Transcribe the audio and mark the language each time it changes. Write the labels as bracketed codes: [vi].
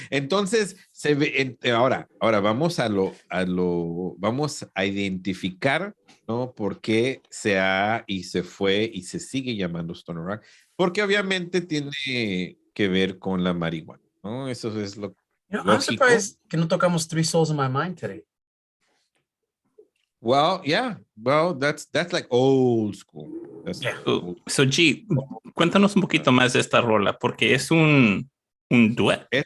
[es] Entonces, se ve, ahora vamos vamos a identificar, ¿no? Por qué se fue y se sigue llamando Stoner Rock, porque obviamente tiene que ver con la marihuana, ¿no? Eso es lo lógico. [en] I'm surprised [es] que no tocamos [en] Three Souls in My Mind today. Well, yeah. Well, that's like old school. [es] So, G, cuéntanos un poquito más de esta rola, porque es un duet.